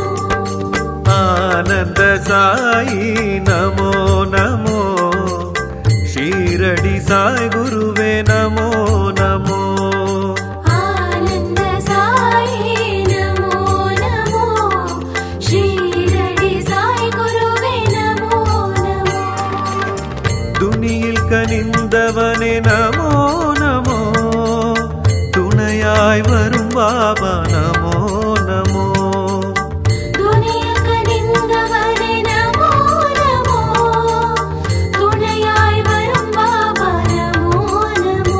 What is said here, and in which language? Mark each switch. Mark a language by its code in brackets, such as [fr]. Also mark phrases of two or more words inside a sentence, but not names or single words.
[sa] आनंद साई नमो नमो शिरडी साई गुरुवे नमो नमो आनंद साई नमो नमो शिरडी साई गुरुवे नमो नमो [ta] துணியில் கனிந்தவனே [sa] नमो नमो [ta] துணையாய் வரும் பாபா [sa] नमो नमो [ta] துணியில் கனிந்தவனே [sa] नमो नमो [ta] துணையாய் வரும் பாபா [sa] नमो नमो